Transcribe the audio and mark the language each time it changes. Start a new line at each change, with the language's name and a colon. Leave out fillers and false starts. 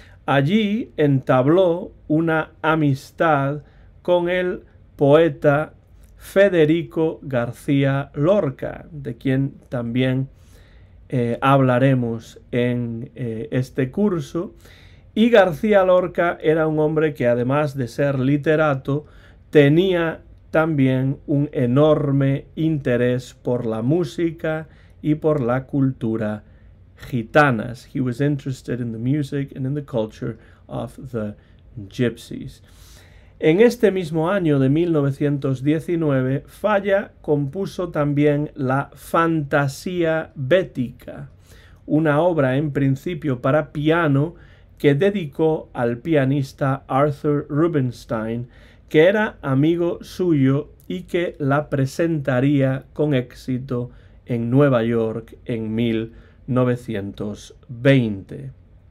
Spanish: Allí entabló una amistad con el poeta Federico García Lorca, de quien también hablaremos en este curso. Y García Lorca era un hombre que, además de ser literato, tenía también un enorme interés por la música y por la cultura gitanas.
English: He was interested in the music and in the culture of the gypsies.
Spanish: En este mismo año de 1919, Falla compuso también la Fantasía Bética, una obra en principio para piano que dedicó al pianista Arthur Rubinstein, que era amigo suyo y que la presentaría con éxito en Nueva York en 1920.